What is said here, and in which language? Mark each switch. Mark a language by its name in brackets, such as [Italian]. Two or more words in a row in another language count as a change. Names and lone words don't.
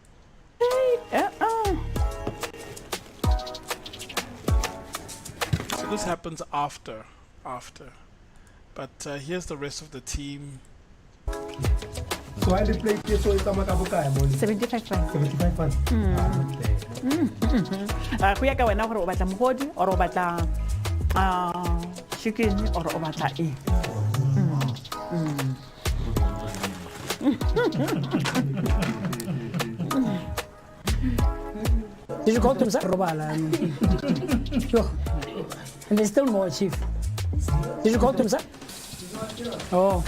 [English] So this happens after. But here's the rest of the team. So I play this, so it's 75 funds. 75 funds. [Tswana] Go ya ka wena gore o batla mogodi or o batla chicken or o batla eng. [English] Did you call them, sir? And there's still more, Chief. Did you call him, sir? Oh.